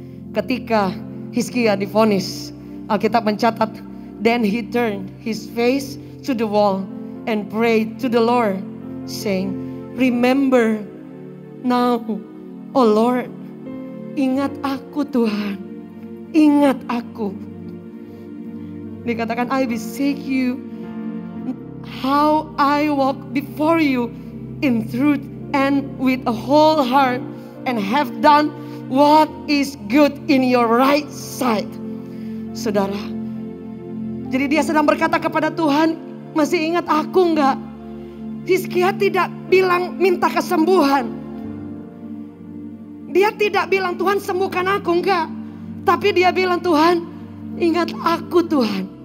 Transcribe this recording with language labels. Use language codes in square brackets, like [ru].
[id] Ketika Hizkia divonis, Alkitab mencatat, [en] then he turned his face to the wall and prayed to the Lord, saying, "Remember now, O Lord." [id] Ingat aku Tuhan, ingat aku. [en] Dikatakan, "I beseech you, how I walk before you in truth and with a whole heart, and have done what is good in your right sight." [id] Saudara, jadi dia sedang berkata kepada Tuhan, "Masih ingat aku enggak?" Hizkia tidak bilang minta kesembuhan. Dia tidak bilang, "Tuhan sembuhkan aku," enggak. Tapi dia bilang, "Tuhan, ingat aku Tuhan.